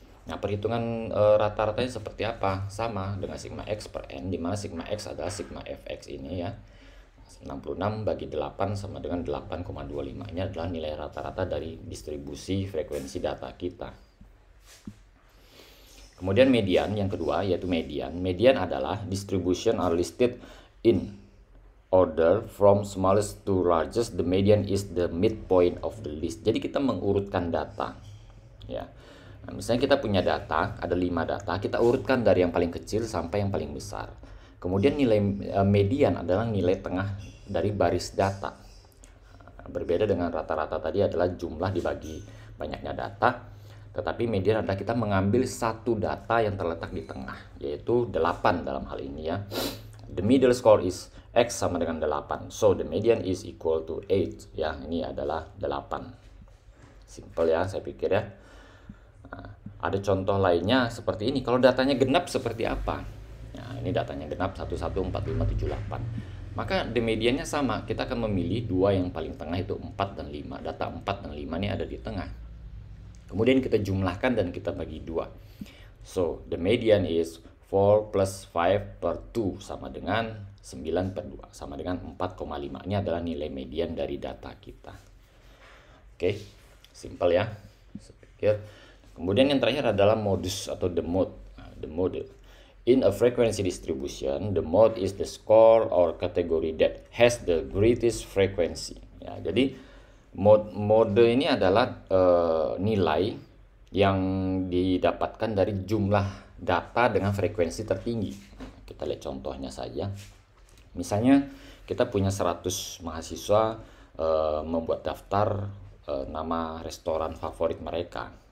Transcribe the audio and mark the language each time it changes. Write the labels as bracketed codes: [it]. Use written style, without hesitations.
[id] Nah, perhitungan rata-ratanya seperti apa? Sama dengan sigma X per N, di mana sigma X adalah sigma fx ini ya. 66 bagi 8 sama dengan 8,25. Ini adalah nilai rata-rata dari distribusi frekuensi data kita. Kemudian median yang kedua, yaitu median. Median adalah [en] distribution are listed in order from smallest to largest, the median is the midpoint of the list. [id] Jadi kita mengurutkan data, ya. Nah, misalnya kita punya data, ada 5 data, kita urutkan dari yang paling kecil sampai yang paling besar. Kemudian nilai median adalah nilai tengah dari baris data. Berbeda dengan rata-rata tadi adalah jumlah dibagi banyaknya data, tetapi median adalah kita mengambil satu data yang terletak di tengah, yaitu 8 dalam hal ini ya. [en] The middle score is X [id] sama dengan 8. [en] So the median is equal to 8. [id] Ya, ini adalah 8. Simple ya, saya pikir ya. Nah, ada contoh lainnya seperti ini. Kalau datanya genap seperti apa? Nah, ini datanya genap 114578. Maka the mediannya sama. Kita akan memilih dua yang paling tengah, itu 4 dan 5. Data 4 dan 5 ini ada di tengah. Kemudian kita jumlahkan dan kita bagi 2. [en] So the median is [id] 4 plus 5 per 2 sama dengan 9 per 2 sama dengan 4,5. Ini adalah nilai median dari data kita. Oke, simple ya. Saya pikir. Kemudian yang terakhir adalah modus atau the mode. [en] The mode. In a frequency distribution, the mode is the score or category that has the greatest frequency. [id] Ya, jadi mode ini adalah nilai yang didapatkan dari jumlah data dengan frekuensi tertinggi. Kita lihat contohnya saja. Misalnya kita punya 100 mahasiswa membuat daftar nama restoran favorit mereka.